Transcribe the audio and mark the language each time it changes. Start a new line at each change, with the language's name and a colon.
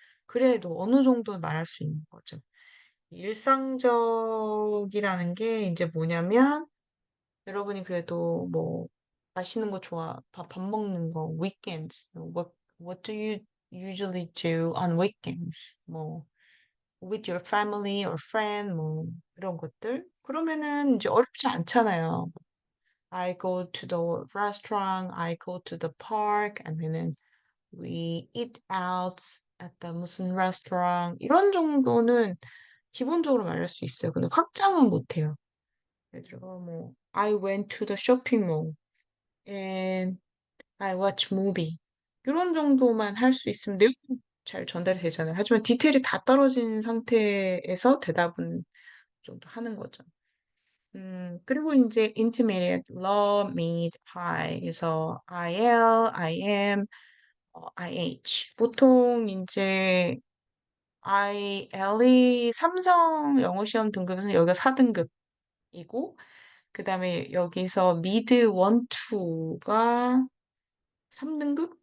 Korean: 그래도 어느 정도 말할 수 있는 거죠. 일상적이라는 게 이제 뭐냐면 여러분이 그래도 뭐 맛있는 거 밥 먹는 거,
English: weekends, what do you usually do on weekends?
Korean: 뭐
English: with your family or friend
Korean: 뭐 이런 것들 그러면은 이제 어렵지 않잖아요.
English: I go to the restaurant, I go to the park,
Korean: 아니면은
English: we eat out at the
Korean: 무슨
English: restaurant
Korean: 이런 정도는 기본적으로 말할 수 있어요. 근데 확장은 못 해요. 예를 들어 뭐
English: I went to the shopping mall and I watch movie
Korean: 이런 정도만 할 수 있으면 내용은 잘 전달이 되잖아요. 하지만 디테일이 다 떨어진 상태에서 대답은 정도 하는 거죠. 그리고 이제
English: intermediate, low, mid, high.
Korean: 그래서 IL, IM, IH. 보통 이제 IL이 삼성 영어 시험 등급에서 여기가 4등급이고, 그 다음에 여기서 미드 1, 2가 3등급?